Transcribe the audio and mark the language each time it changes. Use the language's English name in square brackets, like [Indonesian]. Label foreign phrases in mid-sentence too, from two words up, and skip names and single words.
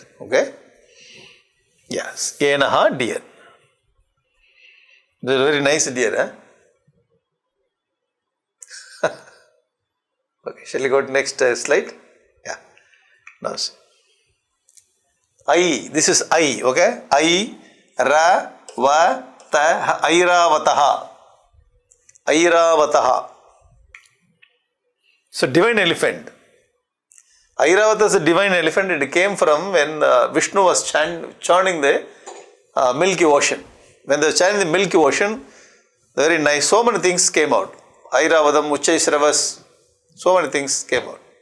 [English] Okay? Yes. Enaha, deer. This is a very nice deer, huh? Okay, shall we go to next slide? Yeah. Now see. I, this is I, okay? [Sanskrit] I, ra, va, ta, airavataha. [English] Airavataha. So divine elephant. Airavata is a divine elephant. It came from when Vishnu was churning the Milky Ocean. When they were churning the Milky Ocean, very nice, so many things came out. Airavatam, Uchchaisravas, so many things came out.